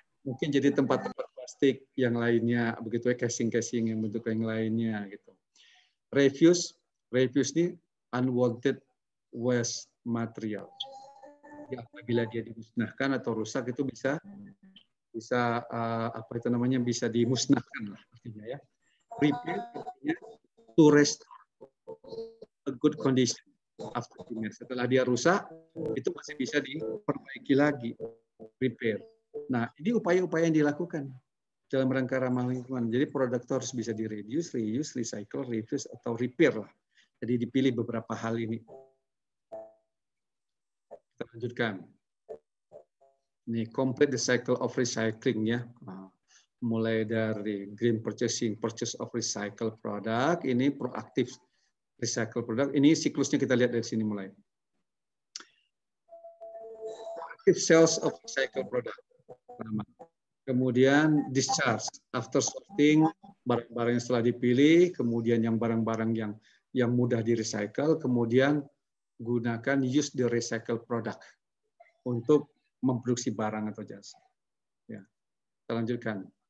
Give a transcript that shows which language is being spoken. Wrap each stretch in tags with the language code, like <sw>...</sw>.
<id>Mungkin jadi tempat-tempat plastik yang lainnya, begitu ya, casing-casing yang bentuk yang lainnya gitu.</id> <en>Refuse ini unwanted waste material.</en> <id>Ya, apabila dia dimusnahkan atau rusak itu bisa apa itu namanya, bisa dimusnahkan lah artinya ya.</id> <en>Repair artinya to restore a good condition after damage.</en> <id>Setelah dia rusak itu masih bisa diperbaiki lagi, repair. Nah, ini upaya-upaya yang dilakukan dalam rangka ramah lingkungan. Jadi produk itu harus bisa di-reduce, reuse, recycle, refuse, atau repair lah. Jadi dipilih beberapa hal ini. Kita lanjutkan. Ini</id> <en>complete the cycle of recycling</en> <id>ya. Mulai dari green purchasing,</id> <en>purchase of recycle product,</en> <id>ini proaktif recycle product. Ini siklusnya kita lihat dari sini mulai.</id> <en>Proactive sales of recycle product.</en> <id>Kemudian</id> <en>discharge after sorting,</en> <id>barang-barang yang setelah dipilih, kemudian yang barang-barang yang mudah di-recycle, kemudian gunakan</id> <en>use the recycle product</en> <id>untuk memproduksi barang atau jasa. Ya. Kita lanjutkan.</id>